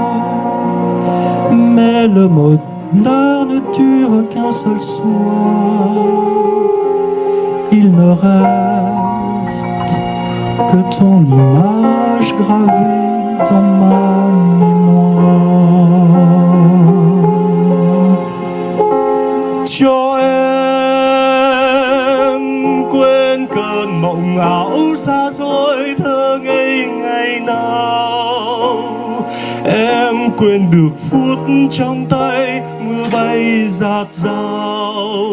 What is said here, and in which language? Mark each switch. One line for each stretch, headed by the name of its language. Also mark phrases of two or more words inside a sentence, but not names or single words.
French: Mais le bonheur ne dure qu'un seul soir. Il ne reste que ton image gravée dans ma mémoire.
Vietnamese: Cho em quên cơn mộng ảo xa xôi thơ ngây ngày nào. Em quên được phút trong tay mưa bay rạt rào.